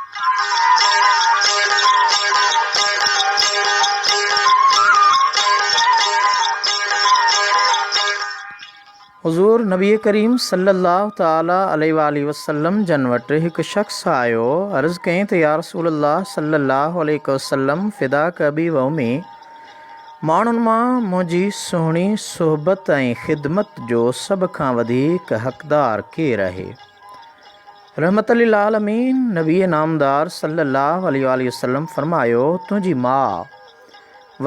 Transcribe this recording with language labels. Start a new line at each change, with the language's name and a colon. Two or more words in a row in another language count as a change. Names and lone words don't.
Sindhi: हुज़ूर नबी करीम
Arabic: صلى الله تعالى عليه وسلم
Sindhi: जन वटि हिकु शख़्स आयो। अर्ज़ु कयईं त
Arabic: يا رسول الله صلى الله عليه وسلم فداك أبي وأمي,
Sindhi: माण्हुनि मां मुंहिंजी सुहिणी सोहबत ऐं ख़िदमत जो सभ खां वधीक हक़दार केरु आहे?
Arabic: رحمة للعالمين
Sindhi: नबी नामदार
Arabic: صلى الله عليه وسلم
Sindhi: फ़रमायो, तुंहिंजी माउ।